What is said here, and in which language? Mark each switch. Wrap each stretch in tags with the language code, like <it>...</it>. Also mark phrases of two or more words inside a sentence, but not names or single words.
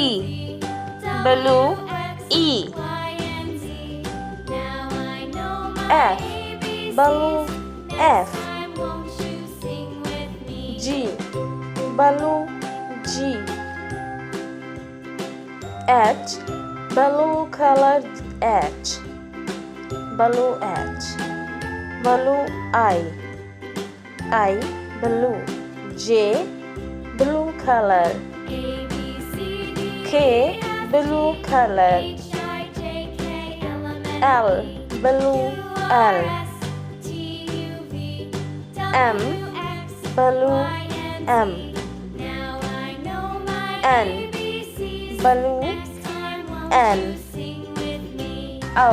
<en>Blue E. F. Blue F. G. Blue G. H. Blue colored H. Blue H. Blue I. I. Blue. J. Blue color. K. Blue color. L. Blue L. M. Blue M. N. Blue N. O.</en>